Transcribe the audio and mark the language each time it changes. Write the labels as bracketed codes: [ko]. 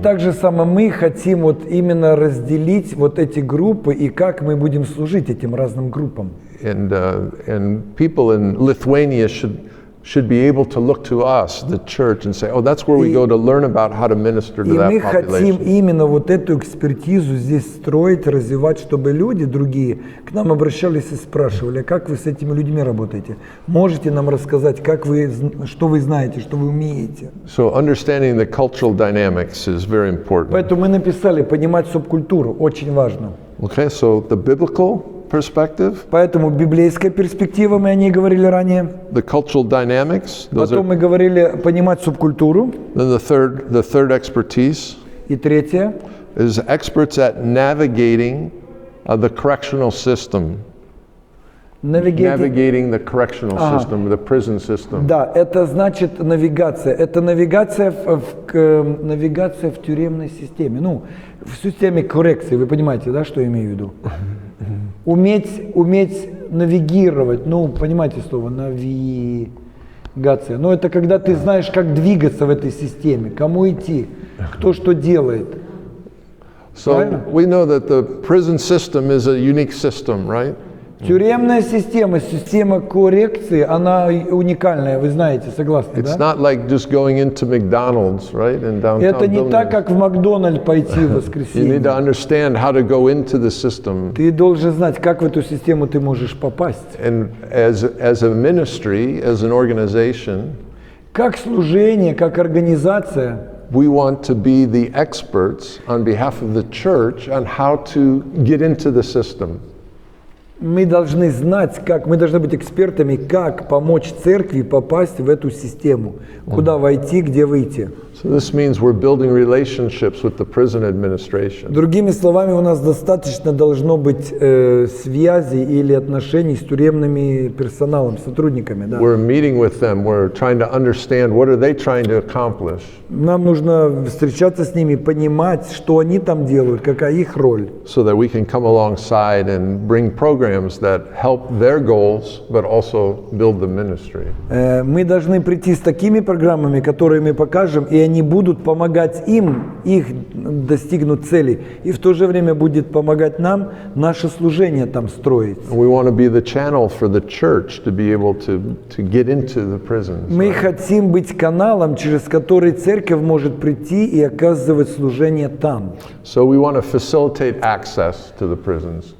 [ru] так же само мы хотим вот именно разделить вот эти группы и как мы будем служить этим разным группам. [en] And people in Lithuania should be able to look to us, the church, and say, oh, that's where we go to learn about how to minister to [ru] И [en] that [ru] мы хотим [en] population. [ru] именно вот эту экспертизу здесь строить, развивать, чтобы люди другие к нам обращались и спрашивали, а как вы с этими людьми работаете? Можете нам рассказать, что вы знаете, что вы умеете? [en] So understanding the cultural dynamics is very important. [ru] Поэтому мы написали «Понимать субкультуру», очень важно. [en] Okay, so the biblical perspective, [ru] Поэтому библейская перспектива, мы о ней говорили ранее. [en] the cultural dynamics, those [ru] Потом [en] are, [ru] мы говорили «Понимать субкультуру». [en] then the third expertise [ru] И третье [en] is experts at navigating the correctional system. Navigating the correctional system, the prison system. [ru] Да, это значит навигация. Это навигация навигация в тюремной системе. Ну, в системе коррекции. Вы понимаете, да, что я имею в виду? Уметь навигировать. Ну, понимаете слово навигация. Но это когда ты знаешь, как двигаться в этой системе, кому идти, кто что делает. [en] So we know that the prison system is a unique system, right? [ru] Тюремная система, система коррекции, она уникальная, вы знаете, согласны, [en] It's [ru] да? [en] not like just going into McDonald's, right, in downtown [ru] Это не так, [en] Vilnius. [ru] как в Макдональд пойти в [en] You need [ru] воскресенье. [en] to understand how to go into the system. [ru] Ты должен знать, как в эту систему ты можешь попасть. [en] And as a ministry, as an organization, [ru] Как служение, как организация, [en] we want to be the experts on behalf of the church on how to get into the system. [ru] мы должны знать, мы должны быть экспертами, как помочь церкви попасть в эту систему, куда войти, где выйти. [en] So this means we're building relationships with the prison administration. [ru] Другими словами, у нас достаточно должно быть связи или отношений с тюремными персоналом, сотрудниками. Да. [en] We're meeting with them. We're trying to understand what are they trying to accomplish. [ru] Нам нужно встречаться с ними, понимать, что они там делают, какая их роль. [en] So that we can come alongside and bring programs that help their goals, but also build the ministry. [ru] Мы должны прийти с такими программами, которые мы покажем, и они будут помогать им, их достигнуть целей, и в то же время будет помогать нам наше служение там строить. [en] We want to be the channel for the church to be able to get into the prisons. [ru] Мы хотим быть каналом, через который церковь может прийти и оказывать служение там. [en] So we want to facilitate access to the prisons.